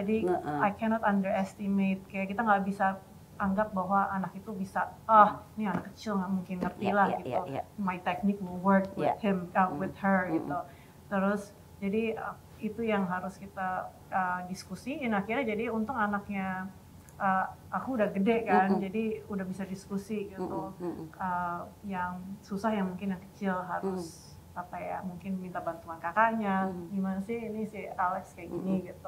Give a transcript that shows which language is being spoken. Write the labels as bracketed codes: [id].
[id] Jadi [en] I cannot underestimate, [id] kayak kita nggak bisa anggap bahwa anak itu bisa, ini anak kecil nggak mungkin ngerti lah gitu. [en] My technique will work with him, with her [id] gitu. Terus jadi itu yang harus kita diskusiin. Akhirnya jadi untung anaknya aku udah gede kan, jadi udah bisa diskusi gitu. Yang susah yang mungkin yang kecil harus mungkin minta bantuan kakaknya, gimana sih ini si Alex kayak gini gitu.